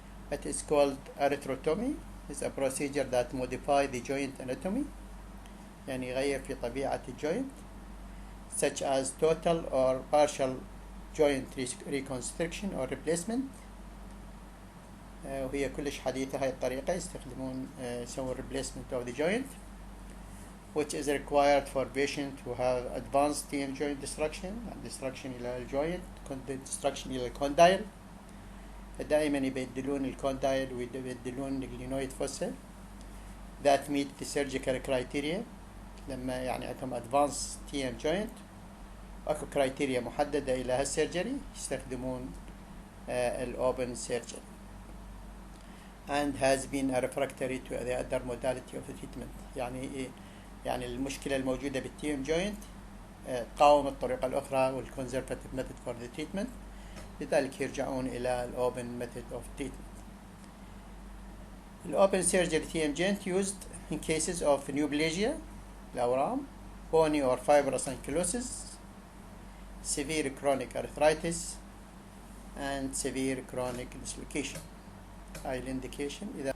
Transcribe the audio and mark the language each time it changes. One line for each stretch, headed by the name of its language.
English: It is called arthrotomy. It's a procedure that modifies the joint anatomy،
Arabic: يعني يغير في طبيعة الجوينت،
English: such as total or partial joint reconstruction or replacement.
Arabic: وهي كلش حديثة هاي الطريقة، يستخدمون يسوون
English: replacement of the joint, which is required for patients who have advanced TM joint destruction
Arabic: إلى الجوينت،
English: destruction
Arabic: إلى الكوندايل. دائما يبدلون الكوندايل ويبدلون الجلينويد فوسا
English: that meet the surgical criteria.
Arabic: لما يعني عندهم advanced TM joint اكو كرايتيريا محددة الى هالسيرجري يستخدمون الاوبن سيرجري
English: and has been a refractory to the other modality of the treatment.
Arabic: يعني المشكلة الموجودة بالتيم جوينت قاوم الطريقة الأخرى وال
English: conservative method for the treatment،
Arabic: لذلك يرجعون إلى الأوبن method of treatment.
English: الأوبن surgery TM joint used in cases of neoplasia الأورام، bony or fibrous ankylosis, severe chronic arthritis, and severe chronic dislocation. هاي indication.